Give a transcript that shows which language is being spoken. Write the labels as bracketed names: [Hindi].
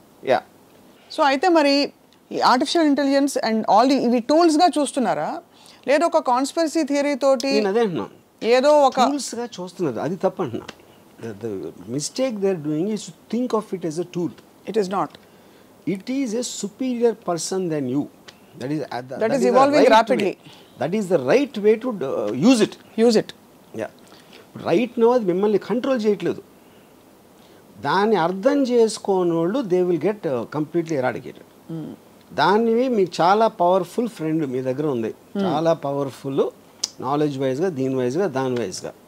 [Telugu] Yeah. So అయితే మరి ఈ ఆర్టిఫిషియల్ ఇంటెలిజెన్స్ అండ్ ఆల్ ఇవి టూల్స్గా చూస్తున్నారా, లేదా ఒక కాన్స్పిరసీ థియరీ తోటి? నేను అదే అంటున్నాను, ఏదో ఒక టూల్స్గా చూస్తున్నారు, అది తప్పు అంటున్నా. [English] The mistake they are doing is to think of it as a tool. It is not. It is a superior person than you. That is evolving rapidly. That is the right way to use it. Yeah. Right now [Telugu] అది మిమ్మల్ని control చేయట్లేదు. దాన్ని అర్థం చేసుకోనోళ్ళు [English] They will get completely eradicated. [Telugu] దాన్ని మీకు చాలా powerful friend మీ దగ్గర ఉంది, చాలా పవర్ఫుల్ నాలెడ్జ్ వైజ్గా, దీని వైజ్గా, దాని వైజ్గా.